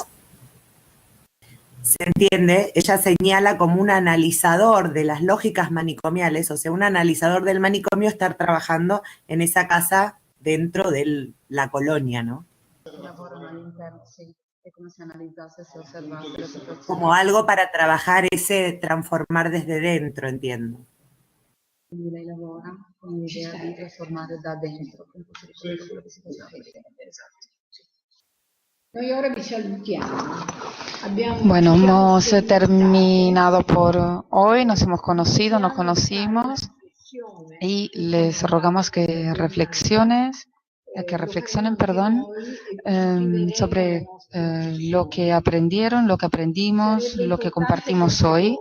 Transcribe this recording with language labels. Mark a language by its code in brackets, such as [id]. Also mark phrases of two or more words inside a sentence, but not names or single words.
[es] Se entiende, ella señala como un analizador de las lógicas manicomiales, o sea, un analizador del manicomio estar trabajando en esa casa dentro de la colonia, ¿no? Como algo para trabajar ese transformar desde dentro, entiendo. [it] Quindi lei lavora con l'idea di trasformare da dentro, quello che si può fare. Esatto. Noi ora vi salutiamo. [es] Bueno, hemos terminado por hoy, nos hemos conocido, nos conocimos y les rogamos que reflexionen, sobre lo que aprendieron, lo que aprendimos, lo que compartimos hoy.